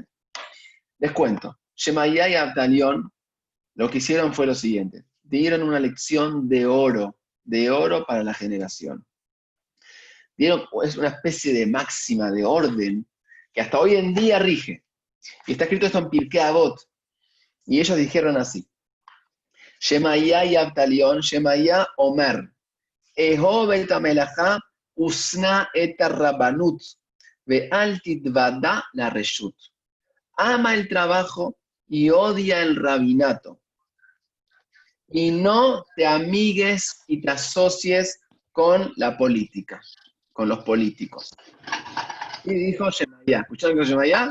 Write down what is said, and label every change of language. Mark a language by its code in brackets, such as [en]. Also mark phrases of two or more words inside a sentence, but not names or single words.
[es] Les cuento, Shemaiah y Abtalión lo que hicieron fue lo siguiente: dieron una lección de oro para la generación. Es una especie de máxima, de orden, que hasta hoy en día rige. Y está escrito esto en Pirkei Avot. Y ellos dijeron así: Shemaiah y Abtalión, [he] שמעיה אומר אהוב את המלאכה ושנא את הרבנות ואל תתודע לרשות. [es] Ama el trabajo y odia el rabinato. Y no te amigues y te asocies con la política, con los políticos. Y dijo Shemaiah, ¿escucharon que Shemaiah?